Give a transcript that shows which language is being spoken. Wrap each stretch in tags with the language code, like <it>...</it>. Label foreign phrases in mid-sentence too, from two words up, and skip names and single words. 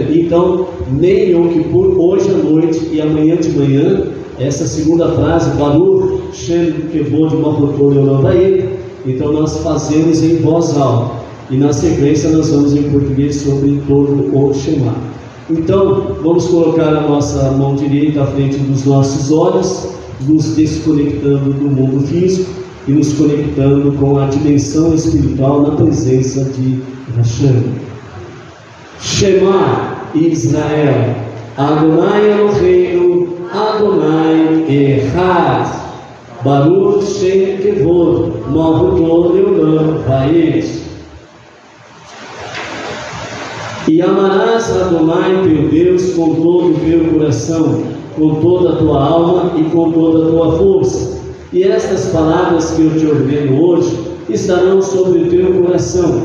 <pt>Então, nem Yom Kippur, hoje à noite e amanhã de manhã, essa segunda frase,</pt> <he>ברוך שם כבוד מלכותו עולם ועד,</he> <pt>então nós fazemos em voz alta, e na sequência nós vamos em português sobre todo o Shema. Então, vamos colocar a nossa mão direita à frente dos nossos olhos, nos desconectando do mundo físico e nos conectando com a dimensão espiritual na presença de Hashem.</pt> <he>שמע ישראל אדוני אלוהינו אדוני אחד ברוך שם כבוד מלכותו עולם ועד.</he> <pt>E amarás Adonai teu Deus com todo o teu coração, com toda a tua alma e com toda a tua força. E estas palavras que eu te ordeno hoje estarão sobre o teu coração.</pt>